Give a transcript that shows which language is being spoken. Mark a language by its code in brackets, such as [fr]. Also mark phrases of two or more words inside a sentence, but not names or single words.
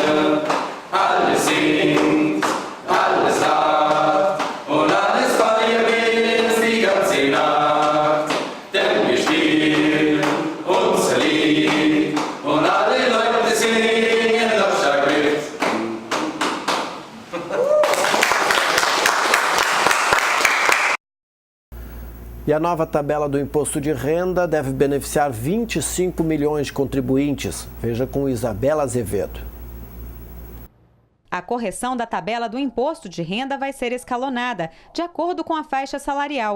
[de] Alles singt, alles lacht und alles feiern wir die ganze Nacht. Denn wir spielen unser Lied und alle Leute singen lautstark mit. [pt] E a nova tabela do imposto de renda deve beneficiar 25 milhões de contribuintes. Veja com Isabela Azevedo. A correção da tabela do imposto de renda vai ser escalonada, de acordo com a faixa salarial.